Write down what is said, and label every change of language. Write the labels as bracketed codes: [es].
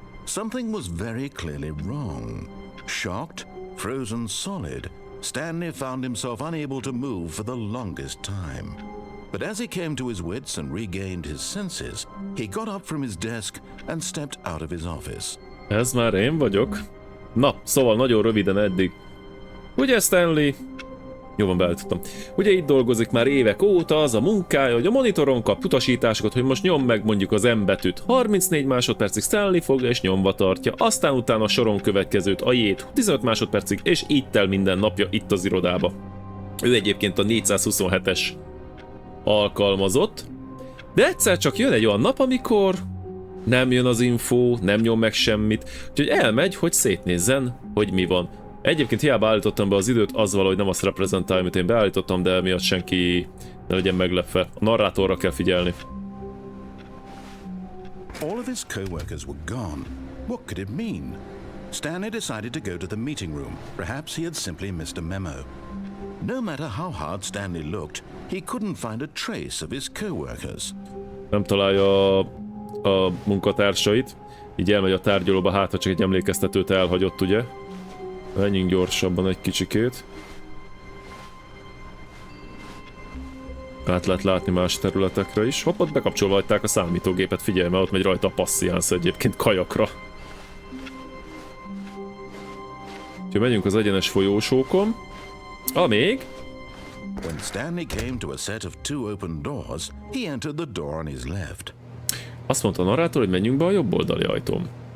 [en] Something was very clearly wrong. Shocked, frozen solid, Stanley found himself unable to move for the longest time. But as he came to his wits and regained his senses, he got up from his desk and stepped out of his office. [hu] Ez már én vagyok. Na, szóval nagyon röviden eddig. Ugye Stanley? Jó van, beállítottam. Ugye itt dolgozik már évek óta, az a munkája, hogy a monitoron kap utasításokat, hogy most nyom meg mondjuk az M betűt. 34 másodpercig Stanley fogja és nyomva tartja, aztán utána a soron következőt, a J-t 15 másodpercig, és így tel minden napja itt az irodába. Ő egyébként a 427-es alkalmazott, de egyszer csak jön egy olyan nap, amikor nem jön az info, nem nyom meg semmit, úgyhogy elmegy, hogy szétnézzen, hogy mi van. Egyébként hiába állítottam be az időt, az valahogy nem azt reprezentálja, amit én beállítottam, de miatt senki ne legyen meglepve. A narrátorra kell figyelni. [en] All of his co-workers were gone. What could it mean? Stanley decided to go to the meeting room. Perhaps he had simply missed a memo. No matter how hard Stanley looked, he couldn't find a trace of his co-workers. [hu] Nem találja a munkatársait, így elmegy a tárgyalóba, hát ha csak egy emlékeztetőt elhagyott, ugye? Menjünk gyorsabban egy kicsikét. Át lehet látni más területekre is. Hopp, ott bekapcsolva hagyták a számítógépet, figyelj, mert ott megy rajta a passziánsz egyébként kajakra. Úgyhogy megyünk az egyenes folyósókon. Amíg... [en] When Stanley came to a set of two open doors, he entered the door on his left. [hu] Azt mondta a narrátor, hogy menjünk be a jobb oldali ajtón.